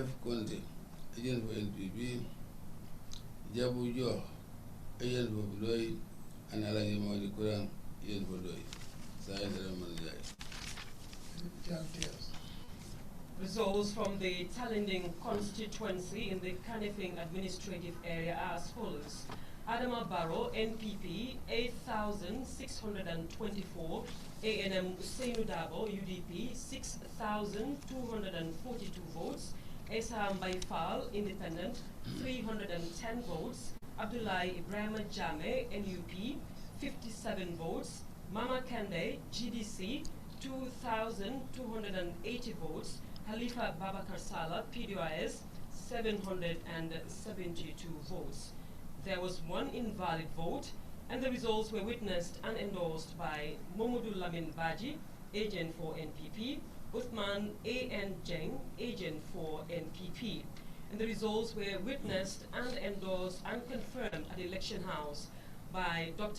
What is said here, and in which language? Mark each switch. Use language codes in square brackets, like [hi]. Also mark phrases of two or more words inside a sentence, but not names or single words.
[en] Conte, agent for NPP, Jabu Jo, agent for Doi, and Alaji Mawadi Kurang, agent for Doi. Results from the Talinding constituency in the Kanifing administrative area are as follows. Adama Barrow, NPP, 8,624. ANM Usainu Dabo, UDP, 6,242 votes. Esa Baifal, Independent, 310 votes. Abdullahi Ibrahim Jame, NUP, 57 votes. Mama Kande, GDC, 2,280 votes. Halifa Babakar Salah, PDIS, 772 votes. There was 1 invalid vote, and the results were witnessed and endorsed by Momodu Lamin Baji, agent for NPP, Uthman A.N. Jeng, agent for NPP. And the results were witnessed and endorsed and confirmed at the election house by Dr.